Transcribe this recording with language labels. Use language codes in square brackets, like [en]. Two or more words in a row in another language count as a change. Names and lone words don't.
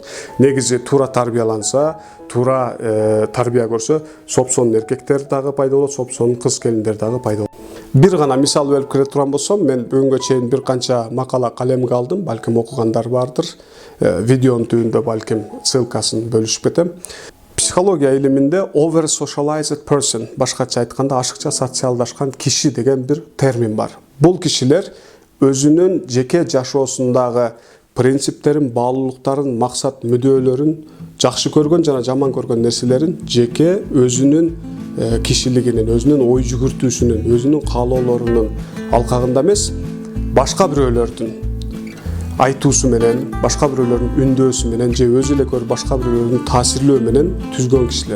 [ky] Негизи туура тарбияланса, туура тарбия көрсө, сопсонун эркектер дагы пайда болот, сопсонун кыз келиндер дагы пайда болот. Бир гана мисал берип кире турган болсом, мен бүгүнгө чейин бир канча макала калемге алдым, балким окугандар бардыр. Видеонун түбүндө балким ссылкасын бөлүшүп кетем. Психология илиминде [en] over socialized person, [ky] башкача айтканда ашыкча социалдашкан киши деген бир термин бар. Бул кишилер өзүнүн жеке жашоосундагы принциптерин, баалуулуктарын, максат, мүддөөлөрүн, жакшы көргөн жана жаман көргөн нерселерин жеке өзүнүн кишилигинин, өзүнүн ой жүгүртүүсүнүн, өзүнүн каалоолорунун алкагында эмес, башка бирөөлөрдүн айтуусу менен, башка бирөөлөрдүн үндөөсү менен же өзү эле көрүп башка бирөөлөрдүн таасирлөө менен түзгөн кишилер.